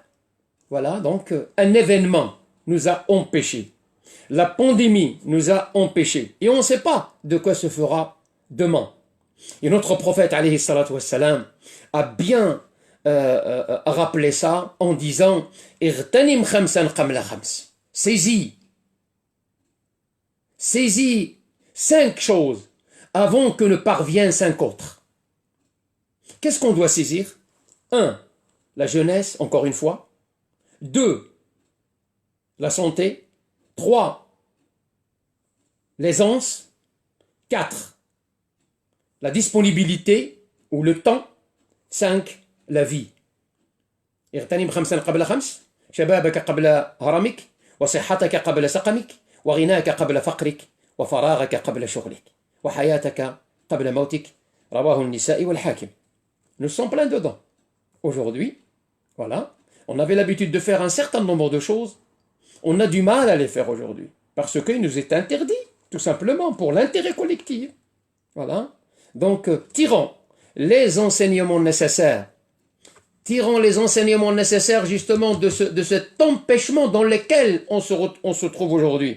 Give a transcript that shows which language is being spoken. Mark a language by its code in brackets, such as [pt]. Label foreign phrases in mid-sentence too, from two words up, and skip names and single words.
[fr] Voilà, donc un événement nous a empêchés. La pandémie nous a empêchés. Et on ne sait pas de quoi se fera demain. Et notre prophète, [ar] عليه الصلاة والسلام, [fr] a bien rappelé ça en disant « [ar] اغتنم خمسا قبل خمس [fr] » Saisis 5 choses avant que ne parviennent 5 autres. Qu'est-ce qu'on doit saisir? 1. La jeunesse, encore une fois. 2. La santé. 3. L'aisance. 4. La disponibilité ou le temps. 5. La vie. [ar] اغتنم خمسا قبل خمس شبابك قبل هرمك وصحتك قبل سقمك وغناك قبل فقرك وفراغك قبل شغلك وحياتك قبل موتك رواه النساء والحاكم. [fr] Nous sommes pleins dedans. Aujourd'hui, voilà, on avait l'habitude de faire un certain nombre de choses, on a du mal à les faire aujourd'hui, parce qu'il nous est interdit, tout simplement, pour l'intérêt collectif. Voilà. Donc, tirons les enseignements nécessaires justement de cet empêchement dans lequel on se trouve aujourd'hui.